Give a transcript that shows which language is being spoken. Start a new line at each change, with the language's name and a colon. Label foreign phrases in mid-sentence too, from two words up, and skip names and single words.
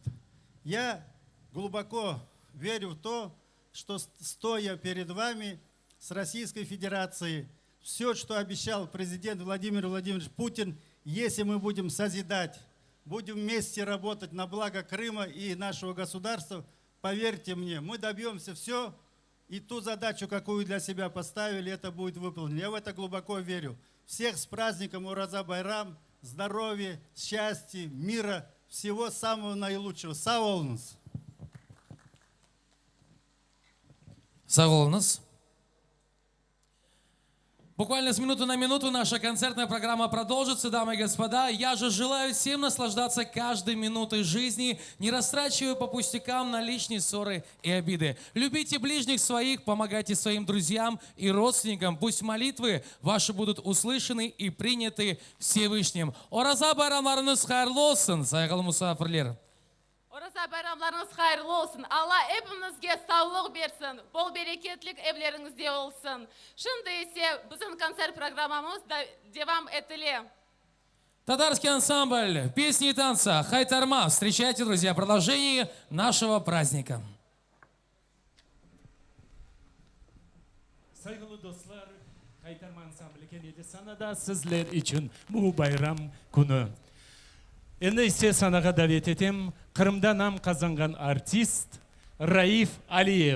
Russian: Я глубоко верю в то, что стоя перед вами с Российской Федерацией, все, что обещал президент Владимир Владимирович Путин, если мы будем созидать, будем вместе работать на благо Крыма и нашего государства, поверьте мне, мы добьемся все, и ту задачу, какую для себя поставили, это будет выполнено. Я в это глубоко верю. Всех с праздником Ораза байрам, здоровья, счастья, мира, всего самого наилучшего.
Crimean Tatar: Sağ olunuz. Sağ olunuz.
Russian: Буквально с минуты на минуту наша концертная программа продолжится, дамы и господа. Я же желаю всем наслаждаться каждой минутой жизни, не растрачивая по пустякам на лишние ссоры и обиды. Любите ближних своих, помогайте своим друзьям и родственникам. Пусть молитвы ваши будут услышаны и приняты Всевышним.
Crimean Tatar: Ораза байрамларınız hayırlı olsun, saygılı misafirler. Orazа bayramlarınız hayırlı olsun. Allah hepimizge sağlık versin. Bol bereketlik evlerinizde olsun. Şimdi ise bizim konser programımız da devam etili.
Russian: Татарский ансамбль песни и танца «Хайтарма». Встречайте, друзья, продолжение нашего праздника.
Crimean Tatar: Saygılı dostlar, Kaytarma ansambli kenedi sanada sizler için bu bayram günü. Endi ise sanaga davet etem Kırım'da nam kazangan artist Raif Aliyev.